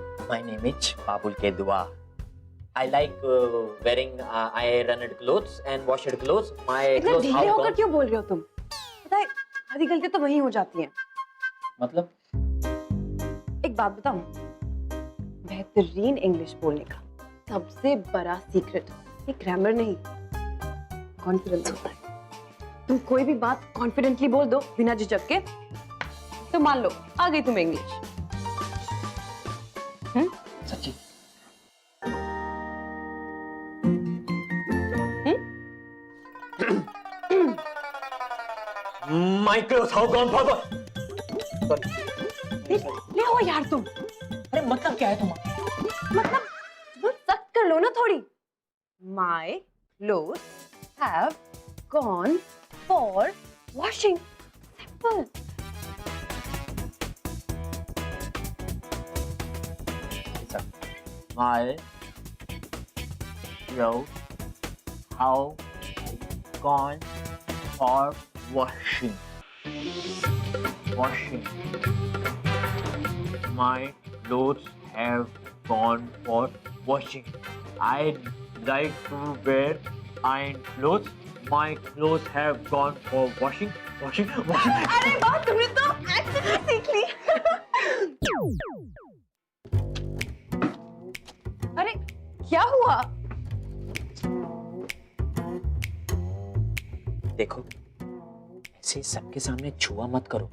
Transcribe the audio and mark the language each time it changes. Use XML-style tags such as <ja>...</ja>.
<en>My name is Babul K Dua. I like wearing ironed clothes and washed clothes. My</en> <hi>इतना</hi> <en>clothes</en> <hi>ढीले</hi> <en>how</en> <hi>होकर</hi> <en>gone?</en> <hi>क्यों बोल रहे हो तुम? पता है आधी गलती तो वही हो जाती है। मतलब एक बात बताऊं, बेहतरीन इंग्लिश बोलने का सबसे बड़ा सीक्रेट ये ग्रामर नहीं, कॉन्फिडेंस होता है। तुम कोई भी बात कॉन्फिडेंटली बोल दो बिना झिझक के, तो मान लो आ गई तुम्हें इंग्लिश। सच्ची?</hi> <en>My clothes how gone forward? Sorry.</en> <hi>ले हो यार तुम। अरे मतलब क्या है तुम्हारा? मतलब तुम सख्त कर लो ना थोड़ी।</hi> <en>My clothes have gone for washing. Simple. My clothes how gone for washing. Washing. My clothes have gone for washing. I like to wear iron clothes. My clothes have gone for washing. Washing. Washing.</en> <hi>अरे वाह, तुमने तो acting सीख ली। अरे क्या हुआ? देखो, ऐसे सबके सामने छुआ मत करो।</hi>